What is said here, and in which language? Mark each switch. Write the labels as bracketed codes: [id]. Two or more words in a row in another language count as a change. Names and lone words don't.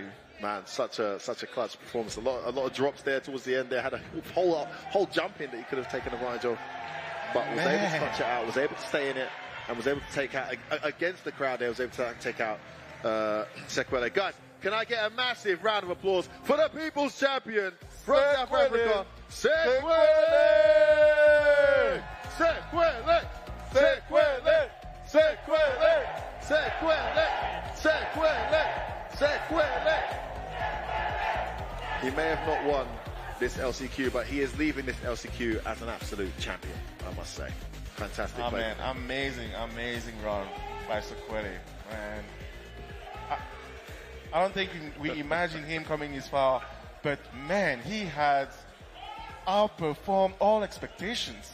[en] Man, such a clutch performance. A lot of drops there towards the end. They had a whole jump in that he could have taken advantage of, but was able to touch it out. Was able to stay in it and was able to take out against the crowd. There was able to take out Sequele. Guys, can I get a massive round of applause for the People's Champion from South Africa, Sequele! Sequele! Sequele! Sequele! Sequele! Sequele! Sequele! He may have not won this LCQ, but he is leaving this LCQ as an absolute champion, I must say. Fantastic play. Man, amazing run by Sequele, man. I don't think we imagine him coming this far, but man, he has outperformed all expectations.